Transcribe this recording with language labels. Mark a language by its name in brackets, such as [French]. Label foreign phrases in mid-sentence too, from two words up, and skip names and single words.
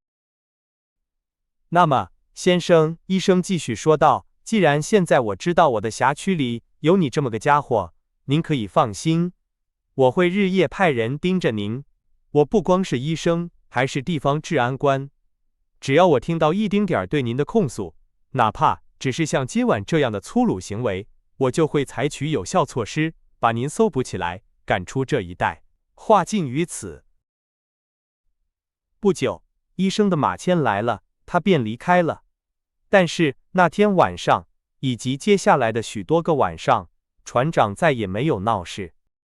[Chinese] 那麼，先生，醫生繼續說道，既然現在我知道我的轄區裡有你這麼個家伙，您可以放心，我會日夜派人盯着您。我不光是醫生，還是地方治安官，只要我聽到一丁點兒對您的控訴，哪怕只是像今晚這樣的粗魯行為，我就會採取有效措施，把您搜捕起來，趕出這一帶。話盡於此。不久，醫生的馬牽來了，他便離開了。但是那天晚上，以及接下來的許多個晚上，船長再也沒有鬧事。